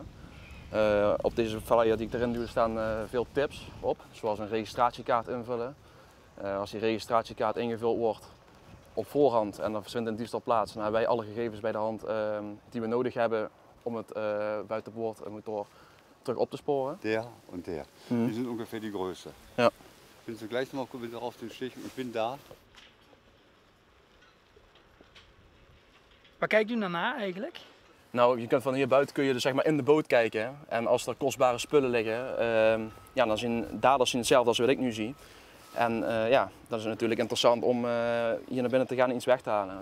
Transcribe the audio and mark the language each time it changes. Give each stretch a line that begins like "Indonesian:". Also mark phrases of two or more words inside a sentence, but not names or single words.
Dutch: Op deze flyer die ik erin duw staan veel tips op, zoals een registratiekaart invullen. Als die registratiekaart ingevuld wordt op voorhand en dan vindt een diefstal plaats, dan hebben wij alle gegevens bij de hand die we nodig hebben om het buitenboord en motor terug op te sporen.
German: Der und der. Die sind ungefähr die Größe. Ja. Willst du gleich noch mal wieder auf den Stich? Ich bin da.
Dutch: Waar kijkt u naar eigenlijk? Nou, je kunt van hier buiten kun je dus zeg maar in de boot kijken. En als er kostbare spullen liggen, ja, dan zien daders zien hetzelfde als wat ik nu zie. En ja, dat is natuurlijk interessant om hier naar binnen te gaan en iets weg te halen.